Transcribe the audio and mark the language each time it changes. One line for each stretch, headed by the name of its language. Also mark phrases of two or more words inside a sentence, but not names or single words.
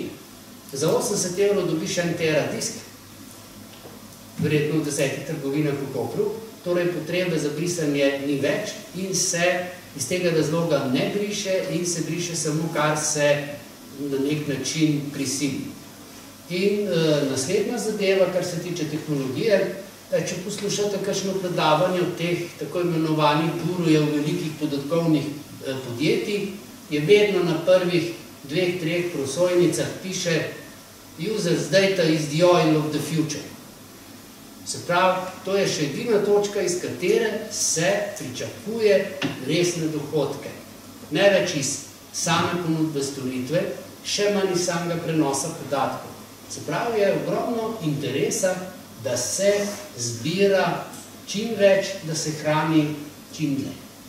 Slovenian: Za 80 € dobiš 1 teradisk, verjetno v 10 trgovinah v Kopru, torej potrebe za brisanje ni več in se iz tega razloga ne briše in se briše samo, kar se na nek način prisili. In naslednja zadeva, kar se tiče tehnologije, če poslušate kakšno predavanje od teh tako imenovanih gurujev velikih podatkovnih podjetij, je vedno na prvih 2-3 prosojnicah piše
English: Users data is the oil of the future.
Slovenian: Se pravi, to je še edina točka, iz katere se pričakuje resne dohodke. Ne več iz same ponudbe storitve, še manj iz samega prenosa podatkov. Se pravi, je ogromno interesa, da se zbira čim več, da se hrani čim dlje.